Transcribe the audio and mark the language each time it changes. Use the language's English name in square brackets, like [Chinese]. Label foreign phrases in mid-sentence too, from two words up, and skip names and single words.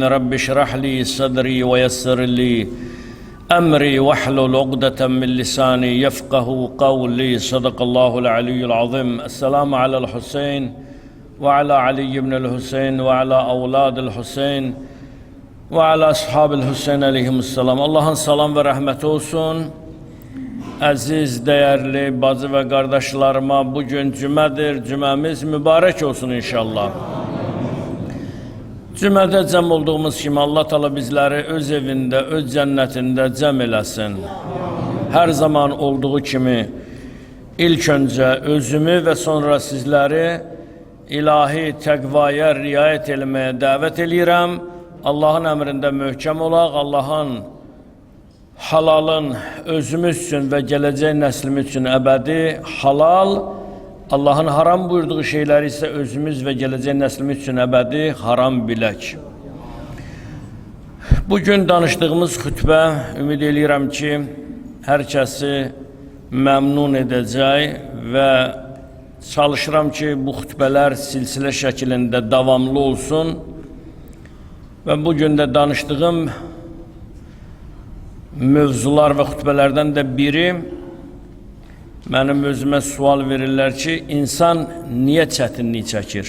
[Arabic] رب اشرح لي صدري ويسر لي أمري واحلل عقدة من لساني يفقه قولي. صدق الله العلي العظيم. السلام على الحسين وعلى علي بن الحسين وعلى أولاد الحسين وعلى أصحاب الحسين عليهم السلام. [Turkish] Allah'ın salam ve rahmeti olsun. Aziz, değerli bazı ve kardeşlerime, bugün cümedir. Cümemiz mübarek olsun inşallah. [Azerbaijani] Cümlədə cəm olduğumuz kimi Allah Teala bizləri öz evində, öz cənnətində cəm eləsin. Hər zaman olduğu kimi ilk öncə özümü və sonra sizləri ilahi təqvaya riayət etməyə dəvət eləyirəm. Allahın əmrində möhkəm olaq, Allahın halalın özümüz üçün və gələcək nəslimiz üçün əbədi halal, [Turkish] Allah'ın haram buyurduğu şeyler ise özümüz ve geleceğin neslimiz için ebedi haram [Azerbaijani] bilək. [Turkish] Bugün danıştığımız xütbə ümid edirəm ki, hər kəsi məmnun edəcək və çalışıram ki, bu xütbələr silsilə şəklində davamlı olsun. Və bugün də danıştığım mövzular və xütbələrdən də biri, mənim özümə sual verirlər ki, insan niyə çətinlik çəkir?